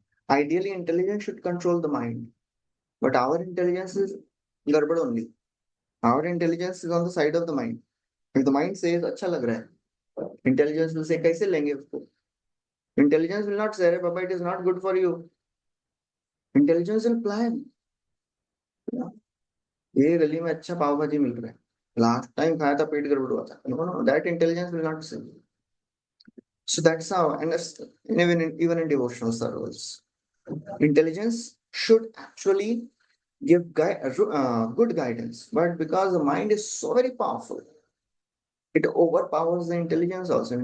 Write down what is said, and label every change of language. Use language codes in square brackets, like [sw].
[en] Ideally, intelligence should control the mind. But our intelligence is garbad only. Our intelligence is on the side of the mind. If the mind says, [hi] अच्छा लग रहा है, [en] intelligence will say, [hi] कैसे लेंगे उसको? [en] Intelligence will not say, Baba, it is not good for you. Intelligence will plan. [hi] ये गली में अच्छा पाव भाजी मिल रहा है, लास्ट टाइम खाया था पेट गड़बड़ हुआ था. [en] No, that intelligence will not say. So that's how, and even in devotional service, intelligence should actually give good guidance, but because the mind is so very powerful, it overpowers the intelligence also.